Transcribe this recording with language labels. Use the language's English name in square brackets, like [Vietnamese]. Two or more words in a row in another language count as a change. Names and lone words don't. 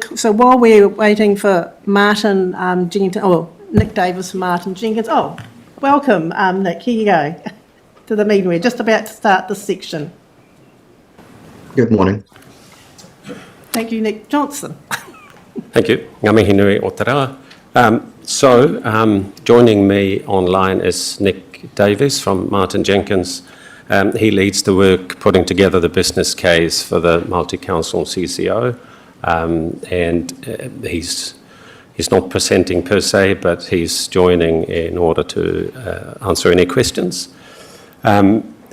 [English] So while we're waiting for Martin Jenkins, Nick Davis from Martin Jenkins. Welcome, Nick. Here you go to the meeting. We're just about to start this section. Good morning. Thank you, Nick Johnson. Thank you. [Māori] Ngā mihi nui o te rā. [English] Joining me online is Nick Davis from Martin Jenkins. He leads the work putting together the business case for the multi-council CCO, and he's not presenting per se, but he's joining in order to answer any questions.